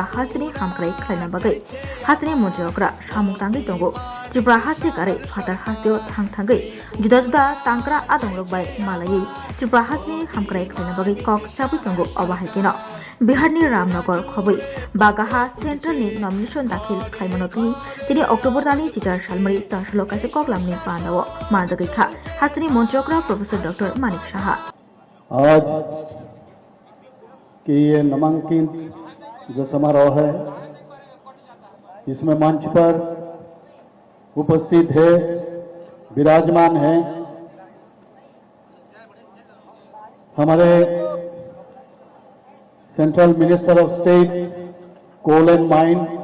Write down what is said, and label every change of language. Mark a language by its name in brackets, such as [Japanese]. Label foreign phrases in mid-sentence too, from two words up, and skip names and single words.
[Kok Borok] हास्तनि हामख्राय खालायना बागै हास्तनि मन्त्रियकरा सामुक तांगै दंगो त्रिपुरा हास्ति कारै फातार हास्तियाव थांगै जुदा जुदा तांक्रा आदंरकबाय मालायै त्रिपुरा हास्तनि हामख्राय खालायना बागै कक चाबै दंगो अबाहायकेन बिहारनि रामनगर खबै बागाहा सेन्ट्रेलनि नमिनेशन दाखिल खालामनोथि तिनि अक्टोबर दानि चिचार सालमरि चारसलो कासे कगलामनि बान्दाव मानजगैखा हास्तनि मन्त्रियकरा प्रोफेसर डॉक्टर मानिक साहा [Hindi] आज के ये नामांकन जो समारोह है इसमें मंच पर उपस्थित है, विराजमान है हमारे [English] central minister of state coal and mine